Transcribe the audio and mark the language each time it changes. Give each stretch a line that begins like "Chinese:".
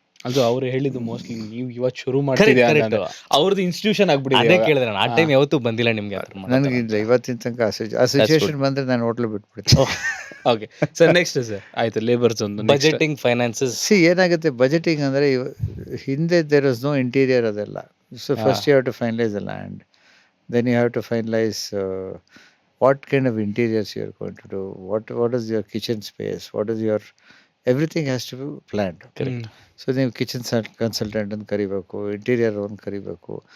Kannada: ಅದು ಅವ್ರು ಹೇಳಿದ್ದು ಮೋಸ್ಟ್ಲಿ ನೀವು ಇವತ್ತು ಶುರು ಮಾಡ್ತಿದ್ದೀರಾ, ಅವ್ರದ್ದು ಇನ್ಸ್ಟಿಟ್ಯೂಷನ್ ಆಗ್ಬಿಟ್ಟಿದೆ. ಅದೇ ಕೇಳಿದ್ರೆ ಆ ಟೈಮ್ ಯಾವತ್ತೂ ಬಂದಿಲ್ಲ ನಿಮ್ಗೆ? ನನಗಿಲ್ಲ ಇವತ್ತಿನ ತನಕ. ಆ ಸಿಚುವೇಶನ್ ಬಂದ್ರೆ ನಾನು hotel ಬಿಟ್ಬಿಡ್ತೀನಿ. Okay sir, next sir ಆಯ್ತು, ಲೇಬರ್ಸ್ ಒಂದು
English: Budgeting, finances.
Kannada: ಏನಾಗುತ್ತೆ ಬಜೆಟಿಂಗ್ ಅಂದರೆ, ಹಿಂದೆ
English: there was no interior
Kannada: ಅದೆಲ್ಲ.
English: So first you have to finalise the land, then you have to finalise what kind of interiors you are going to do, what is your kitchen space, what is your, everything has to be planned. Correct.
Kannada: So ನೀವು kitchen consultant ಅಂತ ಕರಿಬೇಕು, interior ಒಂದು ಕರಿಬೇಕು.